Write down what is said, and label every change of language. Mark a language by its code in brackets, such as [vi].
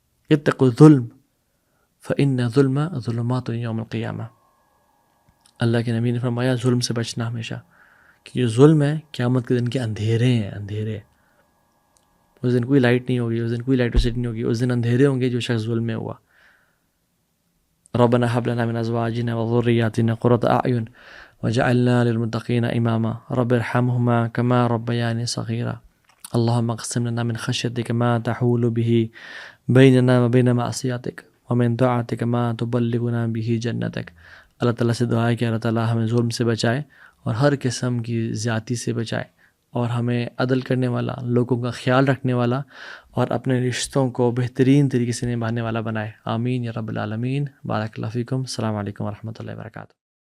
[ar] اتقوا الظلم فإن الظلم ظلمات یوم القیامہ. [ur] اللہ کے نبی نے فرمایا ظلم سے بچنا ہمیشہ، کیونکہ ظلم ہے قیامت کے دن کے اندھیرے ہیں، اندھیرے. اس دن کوئی لائٹ نہیں ہوگی، اس دن کوئی الیکٹریسٹی نہیں ہوگی، اس دن اندھیرے ہوں گے جو شخص ظلم میں ہوا. [ar] ربنا هب لنا من ازواجنا وذرياتنا قرة اعين وجعلنا للمتقين اماما رب ارحمهما كما ربياني صغيرا اللهم اقسم لنا من خشيتك ما تحول به بيننا وبين معصيتك ومن طاعتك ما تبلغنا به جنتك. [ur] اللہ تعالیٰ سے دعا ہے کہ اللہ تعالیٰ ہمیں ظلم سے بچائے اور ہر قسم کی زیادتی سے بچائے، اور ہمیں عدل کرنے والا، لوگوں کا خیال رکھنے والا اور اپنے رشتوں کو بہترین طریقے سے نبھانے والا بنائے. آمین یا رب العالمین. بارک اللہ فیکم. السلام علیکم ورحمۃ اللہ وبرکاتہ.